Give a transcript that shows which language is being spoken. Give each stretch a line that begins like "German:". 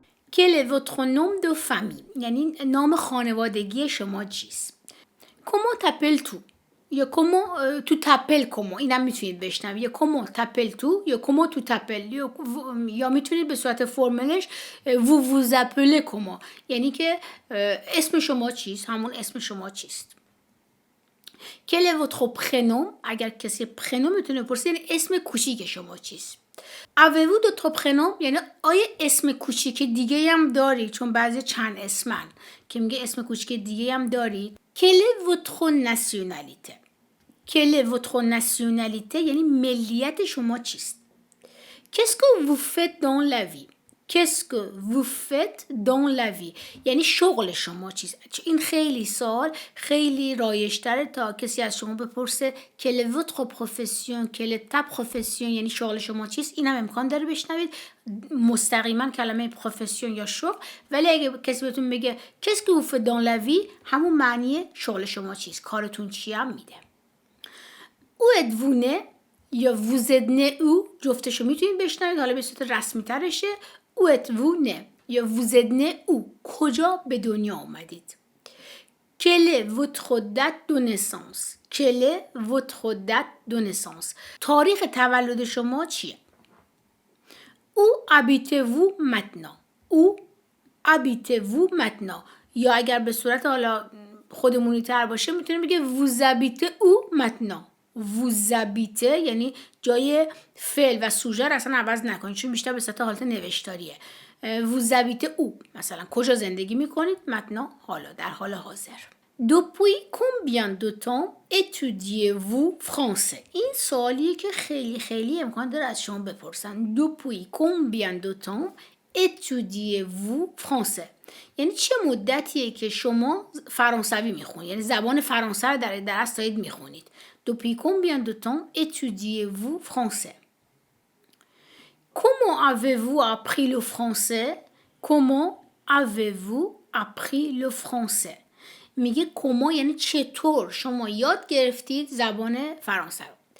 French: Quel est votre nom de famille؟
Persian: یعنی نام خانوادگی شما چیست؟
French: Comment t'appelles-tu؟ یا comment tu t'appelles comment؟
Persian: اینم میتونید بشنوید. یا
French: comment t'appelles-tu
Persian: یا
French: comment tu t'appelles
Persian: یا میتونید به صورت فرملش
French: vous vous appelez comment،
Persian: یعنی که اسم شما چیست، همون اسم شما چیست.
French: Quel est votre prénom؟
Persian: اگر کسی پرنوم میتونه بپرسه، یعنی اسم کوچیک شما چیست.
French: Avez-vous d'autres prénoms؟
Persian: یعنی آیا اسم کوچیک دیگه هم دارید؟ چون بعضی چند اسمن که میگه اسم کوچیک دیگه هم دارید.
French: Quelle est votre nationalité؟ Quelle est votre nationalité؟
Persian: یعنی ملیت شما چیست.
French: Qu'est-ce que vous faites dans la vie؟ Qu'est-ce que vous faites dans la vie؟
Persian: یعنی شغل شما چیست. این خیلی سوال خیلی رایج‌تره تا کسی از شما بپرسه
French: quelle est votre profession؟ quelle est ta profession؟
Persian: یعنی شغل شما چیست. اینم امکان داره بشنوید مستقیما کلمه پروفسیون یا شغل، ولی اگه کسی بهتون بگه
French: qu'est-ce que vous faites dans la vie،
Persian: همون معنی شغل شما چیست، کارتون چی هم میده.
French: Où êtes-vous né؟
Persian: یا
French: vous êtes né où؟
Persian: جفتشو میتونید بشنوید، حالا به صورت رسمی ترشه.
French: Où êtes-vous né؟ یا vous êtes né où؟
Persian: کجا به دنیا آمدید.
French: Quelle est votre date de naissance؟
Persian: Quelle est votre date de naissance؟ تاریخ تولد شما چیه؟
French: Où habitez-vous maintenant؟ Où habitez-vous maintenant؟
Persian: یا اگر به صورت حالا خودمونی تر باشه میتونیم بگه
French: vous habitez où maintenant؟ vous habitez
Persian: یعنی جای فعل و سوژه رو اصلا عوض نکنید، چون بیشتر به صورت حالت نوشتاریه.
French: vous habitez où؟
Persian: مثلا کجا زندگی میکنید؟
French: maintenant،
Persian: حالا در حال حاضر.
French: Depuis combien de temps étudiez-vous français؟
Persian: این سوالیه که خیلی امکان داره از شما بپرسن.
French: Depuis combien de temps étudiez-vous français؟
Persian: یعنی چه مدتیه که شما فرانسوی میخونید، یعنی زبان فرانسه رو در درس دارید میخونید.
French: Depuis combien de temps étudiez-vous français؟ Comment avez-vous appris le français؟ Comment avez-vous appris le français؟ میگه comment
Persian: یعنی چطور شما یاد گرفتید زبان فرانسه رو.